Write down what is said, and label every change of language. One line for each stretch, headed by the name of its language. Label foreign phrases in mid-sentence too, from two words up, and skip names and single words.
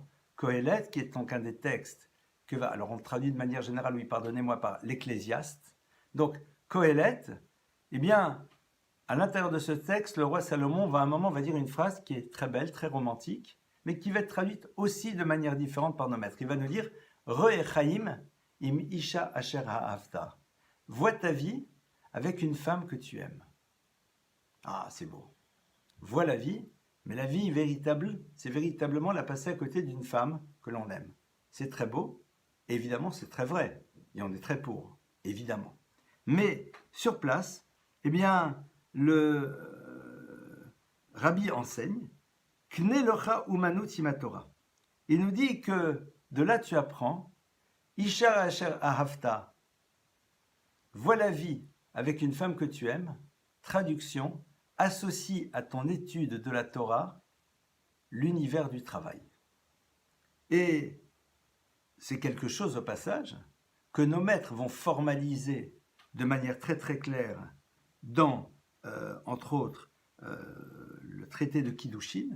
French: Kohelet, qui est donc un des textes alors on le traduit de manière générale, oui, pardonnez-moi, par l'Ecclésiaste. Donc, Kohelet, eh bien, à l'intérieur de ce texte, le roi Salomon va à un moment va dire une phrase qui est très belle, très romantique, mais qui va être traduite aussi de manière différente par nos maîtres. Il va nous dire
Hebrew: ראה חיים עם אשה אשר אהבת.
French: Vois ta vie avec une femme que tu aimes. Ah, c'est beau. Vois la vie, mais la vie véritable, c'est véritablement la passer à côté d'une femme que l'on aime. C'est très beau, évidemment, c'est très vrai, et on est très pour, évidemment. Mais sur place, eh bien, le Rabbi enseigne
Hebrew: קנה לך אומנות עם התורה.
French: Il nous dit que de là tu apprends
Hebrew: אשה אשר אהבת.
French: Vois la vie avec une femme que tu aimes. Traduction, associe à ton étude de la Torah l'univers du travail. Et c'est quelque chose au passage que nos maîtres vont formaliser de manière très très claire dans, entre autres, le traité de Kiddushin.